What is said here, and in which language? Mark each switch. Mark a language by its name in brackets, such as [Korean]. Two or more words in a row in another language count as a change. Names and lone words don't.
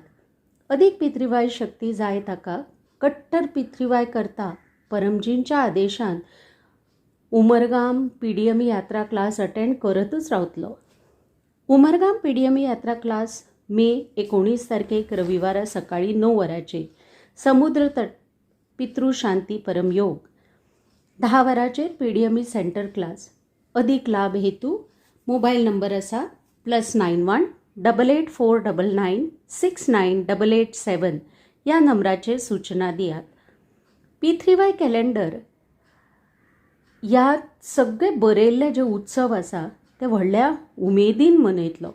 [Konkani] अदीक पितृवाय शक्ती जाय ताका कट्टर पितृवाय करता परमजींच्या आदेशान उमरगाम PDMA यात्रा [English] class attend [Konkani] करतच रावतलो. उमरगाम PDMA यात्रा क्लास मे 19 तारखेक रविवारा सकाळी 9 वरांचेर समुद्र तट पितृशांती परमयोग. 10 वरांचेर PDMA [English] centre class. [Konkani] अधिक लाभ हेतू [English] mobile number [Konkani] आसा +91 8849969887 या नंबराचेर सूचना दियात. पितृवाय कॅलेंडर ह्यात सगळे बरयल्ले जे उत्सव आसा ते व्हडल्या उमेदीन मनयतलो.